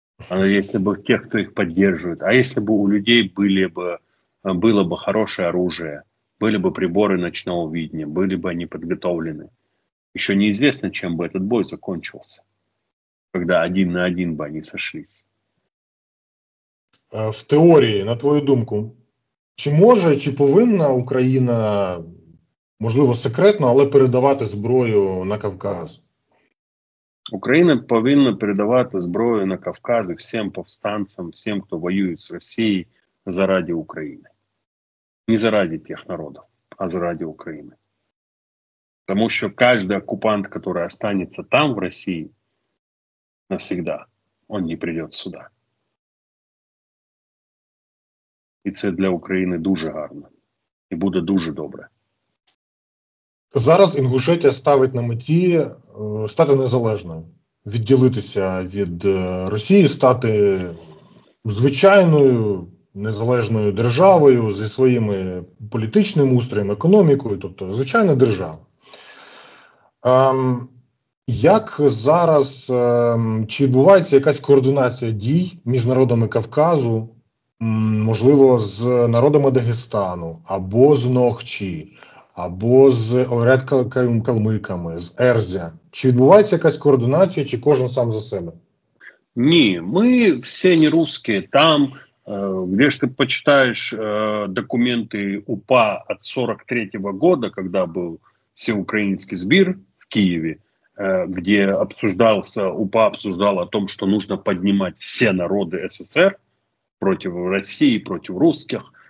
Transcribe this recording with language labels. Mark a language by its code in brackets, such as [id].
[ru] Если бы тех, кто их поддерживает? А если бы у людей было бы хорошее оружие? Были бы приборы ночного видения? Были бы они подготовлены? Еще неизвестно, чем бы этот бой закончился. Когда 1 на 1 бы они сошлись. [uk] В теорії, на твою думку, чи може, чи повинна Україна, можливо, секретно, але передавати зброю на Кавказ? [ru] Украина [uk] повинна передавати зброю на Кавказ [ru] и всем повстанцам, всем, кто воюет с Россией заради Украины. Не заради тех народов, а заради Украины. Потому что каждый оккупант, который останется там, в России, навсегда, он не придет сюда. [uk] І це для України дуже гарно. І буде дуже добре. Зараз Інгушетія ставить на меті стати незалежною, відділитися від Росії, стати звичайною незалежною державою зі своїми політичним устроєм, економікою, тобто звичайна держава. Як зараз, чи відбувається якась координація дій між народами Кавказу, можливо, з народами Дагестану, або з Нохчі, або з Орет-Калмиками, з Ерзя? Чи відбувається якась координація, чи кожен сам за себе? [ru] Не, мы все не русские. Там, где ж ты почитаешь документы УПА от 43-го года, когда был всеукраинский сбир в Киеве, где УПА обсуждал о том, что нужно поднимать все народы СССР против России, против русских.